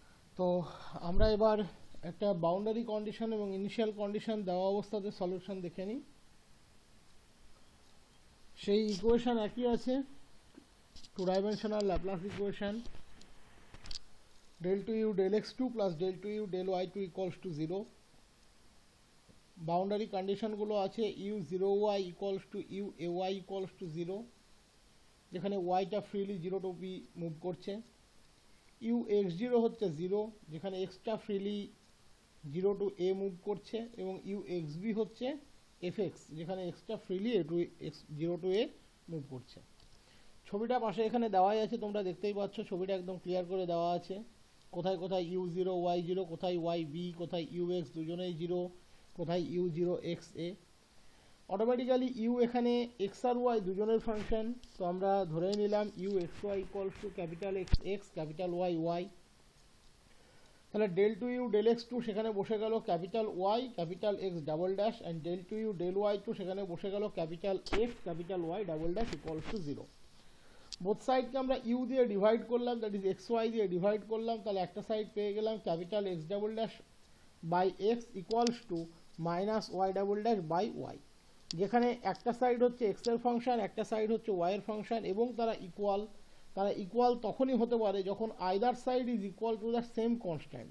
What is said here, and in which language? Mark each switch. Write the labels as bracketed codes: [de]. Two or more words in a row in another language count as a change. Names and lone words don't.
[bn] তো আমরা এবার একটা [en] boundary condition [bn] এবং [en] initial condition [bn] দেওয়া অবস্থাতে সলিউশন দেখে নিই। সেই ইকুয়েশন একই আছে, [en] two dimensional Laplace equation del 2u del x2 plus del 2u del y2 equals to 0। boundary conditions আছে u0y equals to u_ay equals to 0, [bn] যেখানে yটা ফ্রিলি 0 টু b মুভ করছে। ux0 হচ্ছে 0, যেখানে xটা ফ্রিলি 0 টু a মুভ করছে, এবং uxb হচ্ছে fx, যেখানে xটা ফ্রিলি 0 টু a মুভ করছে। ছবিটা পাশে এখানে দেওয়াই আছে, তোমরা দেখতেই পাচ্ছ, ছবিটা একদম ক্লিয়ার করে দেওয়া আছে, কোথায় কোথায় u0 y0, কোথায় yb, কোথায় ux দুজনেই 0, কোথায় u0 xa। অটোমেটিক্যালি u এখানে x আর y দুজনের ফাংশন, তো আমরা ধরে নিলাম uxy [en] equals to capital x capital y. তাহলে del 2u del x2 [bn] সেখানে বসে গেল [en] capital y capital x double dash, and del 2u del y2 [bn] সেখানে বসে গেল [en] capital x capital y double dash equals to 0. both sides [bn] আমরা ইউ দিয়ে ডিভাইড করলাম, [en] that is x y [bn] দিয়ে ডিভাইড করলাম, তাহলে একটা সাইড পেয়ে গেলাম [en] capital x double dash by x equals to minus y double dash by y, [bn] যেখানে একটা সাইড হচ্ছে এক্স এর ফাংশন, একটা সাইড হচ্ছে ওয়াই এর ফাংশন, এবং তারা ইকুয়াল তখনই হতে পারে যখন [en] either side is equal to the same constant.